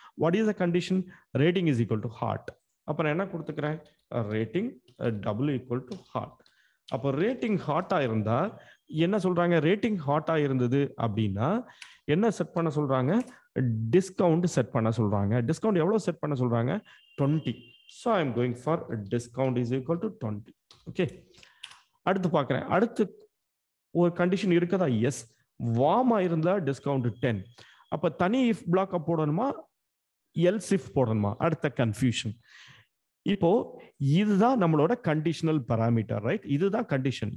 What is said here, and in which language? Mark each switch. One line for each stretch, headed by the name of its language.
English: What is the condition? Rating is equal to hot.
Tamil: அப்ப நான் என்ன கொடுத்துக்கிறேன்?
English: Rating double equal to hot.
Tamil: அப்போ ரேட்டிங் ஹாட்டா இருந்தா என்ன சொல்றாங்க? ரேட்டிங் ஹாட்டா இருந்தது அப்படின்னா என்ன செட் பண்ண சொல்றாங்க? டிஸ்கவுண்ட் செட் பண்ண சொல்றாங்க. டிஸ்கவுண்ட் எவ்வளவு செட் பண்ண சொல்றாங்க? 20.
English: So I am going for discount is equal to 20.
Tamil: Okay, அடுத்து பார்க்கிறேன். அடுத்து ஒரு கண்டிஷன் இருக்குதா? எஸ். வார்மா இருந்தா டிஸ்கவுண்ட் 10. அப்ப தனி இஃப் பிளாக் போடணுமா, எல்ஸ் இஃப் போடணுமா? அடுத்த கன்ஃபியூஷன். இப்போ இதுதான் நம்மளோட கண்டிஷனல் பாராமீட்டர். ரைட், இதுதான் கண்டிஷன்.